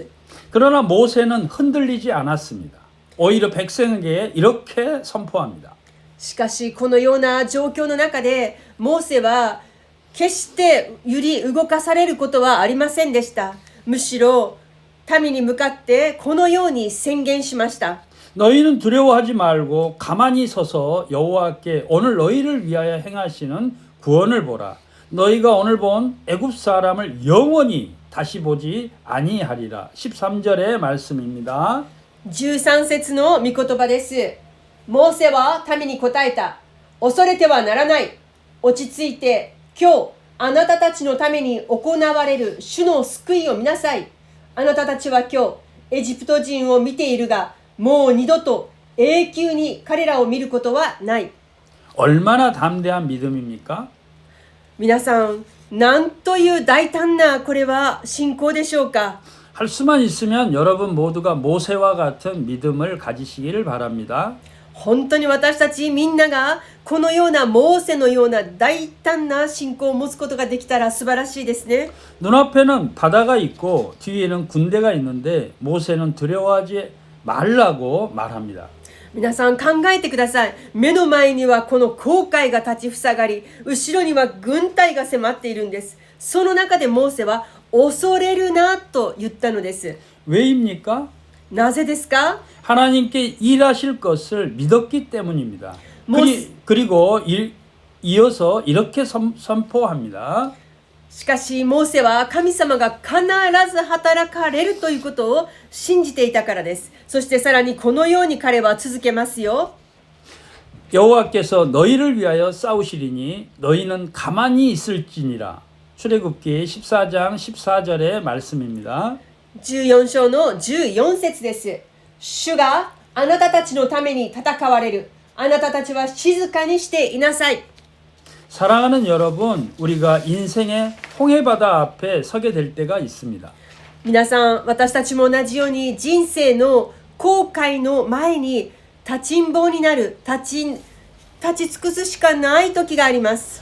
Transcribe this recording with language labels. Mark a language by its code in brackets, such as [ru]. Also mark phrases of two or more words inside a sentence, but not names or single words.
[ko] 그러나 모세는 흔들리지 않았습니다. 오히려 백성에게 이렇게 선포합니다. [ja] しかしこのような状況の中でモーセは決して揺り動かされることはありませんでした。むしろ民に向かってこのように宣言しました。 [ko] 너희는 두려워하지 말고 가만히 서서 여호와께 오늘 너희를 위하여 행하시는 구원을 보라. 너희가 오늘 본 애굽 사람을 영원히 다시 보지 아니하리라. 13절의 말씀입니다. [ja] 13 節の御言葉です。モーセは民に答えた。恐れてはならない。落ち着いて、今日、あなたたちのために行われる主の救いを見なさい。あなたたちは今日、エジプト人を見ているが、もう二度と永久に彼らを見ることはない。 [ko] 얼마나 담대한 믿음입니까? [ja] 皆さん、なんという大胆なこれは信仰でしょうか。 [ko] 할 수만 있으면 여러분 모두가 모세와 같은 믿음을 가지시기를 바랍니다. [ja] 本当に私たちみんながこのようなモーセのような大胆な信仰を持つことができたら素晴らしいですね。 [ko] 눈앞에는 바다가 있고 뒤에는 군대가 있는데 모세는 두려워하지 말라고 말합니다. [ja] 皆さん考えてください。目の前にはこの紅海が立ちふさがり、後ろには軍隊が迫っているんです。その中でモーセは恐れるなと言ったのです。 [ko] 왜입니까? [ja] なぜですか？ [ko] 하나님께 일하실 것을 믿었기 때문입니다. 모세- 그리고 이어서 이렇게 선포합니다. [ja] しかしモーセは神様が必ず働かれるということを信じていたからです。そしてさらにこのように彼は続けますよ。 [ko] 여호와께서 너희를 위하여 싸우시리니 너희는 가만히 있을지니라. 출애굽기 14장 14절의 말씀입니다. [ja] 14 章の14節です。主があなたたちのために戦われる。あなたたちは静かにしていなさい。 [ko] 사랑하는 여러분, 우리가 인생의 홍해바다 앞에 서게 될 때가 있습니다. [ja] 皆さん、私たちも同じように人生の後悔の前に立ちんぼうになる、立ち尽くすしかない時があります。